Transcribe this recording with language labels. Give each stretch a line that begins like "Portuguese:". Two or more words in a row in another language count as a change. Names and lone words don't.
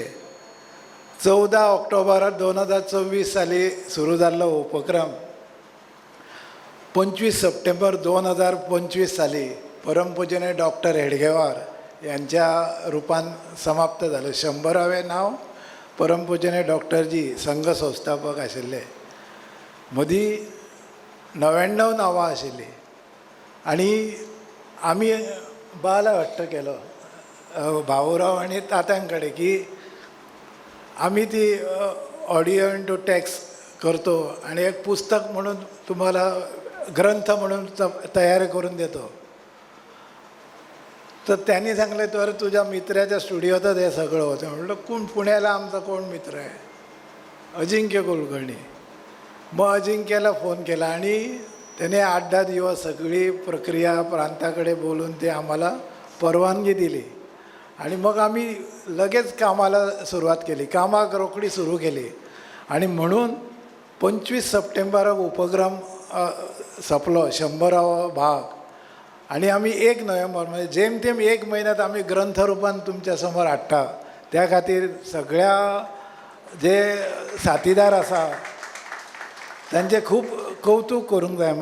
Konkani: 14 ऑक्टोबर 2024 साली सुरू जाल्लो उपक्रम 25 सप्टेंबर 2025 साली परमपूजनीय डॉक्टर हेडगेवार यांच्या रूपान समाप्त झालं. 100वे नाव परमपूजनीय डॉक्टरजी संघ संस्थापक आशिल्ले. मदीं 99 नांवां आशिल्लीं.
Marathi: आणि आमी बाल हट्ट केलो भाऊराव आणि तात्यांकडे की आम्ही ती
English: audio into text
Marathi: करतो आणि एक पुस्तक म्हणून तुम्हाला ग्रंथ म्हणून तयार करून देतो. तर त्यांनी सांगले तर तुझ्या मित्राच्या स्टुडिओतच हे सगळं होतं. म्हटलं कोण पुण्याला आमचा कोण मित्र आहे? अजिंक्य कुलकर्णी. मग अजिंक्यला फोन केला आणि त्याने 8-10 दिवस सगळी प्रक्रिया प्रांताकडे बोलून ते आम्हाला परवानगी दिली. आणि मग आम्ही लगेच कामाला सुरुवात केली,
Konkani: कामाक रोखडी सुरू केली. आणि म्हणून 25 सप्टेंबराक उपक्रम सोंपलो 100वा भाग. आणि आम्ही 1 नोव्हेंबर म्हणजे जेमतेम 1 महिन्यात आम्ही ग्रंथ रूपान तुमच्या समोर हाडटा. त्या खातीर सगळ्या जे साथीदार आसा त्यांचे खूप कौतुक करूंक जाय.